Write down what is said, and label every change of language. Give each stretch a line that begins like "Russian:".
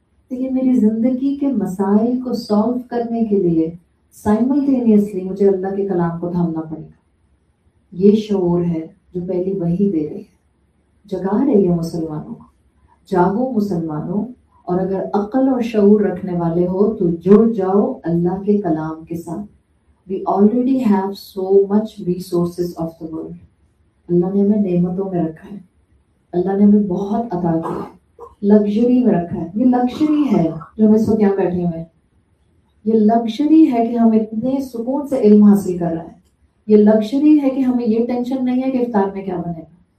Urdu: لیکن میری زندگی کے مسائل کو سالو کرنے کے لیے سائملٹینیسلی مجھے اللہ کے کلام کو تھامنا پڑے گا. یہ شعور ہے جو پہلی وحی دے رہی ہے، جگا رہی ہے مسلمانوں کو. جاگو مسلمانوں، اور اگر عقل اور شعور رکھنے والے ہو تو جڑ جاؤ اللہ کے کلام کے ساتھ.
English: We already have so much resources of the world.
Urdu: اللہ نے ہمیں نعمتوں میں رکھا ہے، اللہ نے ہمیں بہت عطا کیا ہے، لگژری میں رکھا ہے. یہ لگژری ہے جو ہم اس وقت یہاں بیٹھے ہوئے ہیں. یہ لگژری ہے کہ ہم اتنے سکون سے علم حاصل کر رہے ہیں. یہ لگژری ہے کہ ہمیں یہ ٹینشن نہیں ہے کہ افطار میں کیا بنے گا.